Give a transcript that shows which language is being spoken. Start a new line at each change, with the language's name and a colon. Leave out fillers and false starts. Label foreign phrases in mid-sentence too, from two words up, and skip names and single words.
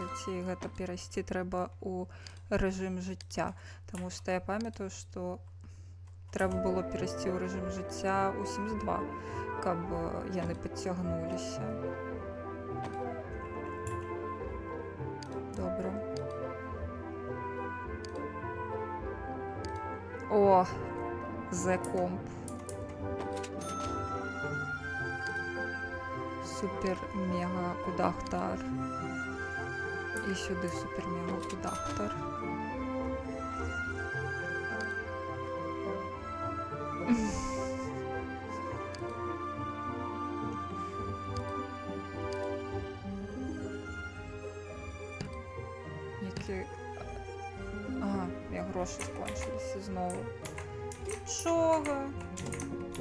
Belarusian: Ці гэта перайсці трэба ў рэжым жыцця? Таму што я памятаю, што трэба было перайсці ў рэжым жыцця ў Sims 2, каб яны падцягнуліся. Добра. О, Z-комп. Супер-мега-кудахтар.
Ukrainian: І сюди супер-мега-кудахтар. Які... Ага, я гроші скончилися знову. Нічого.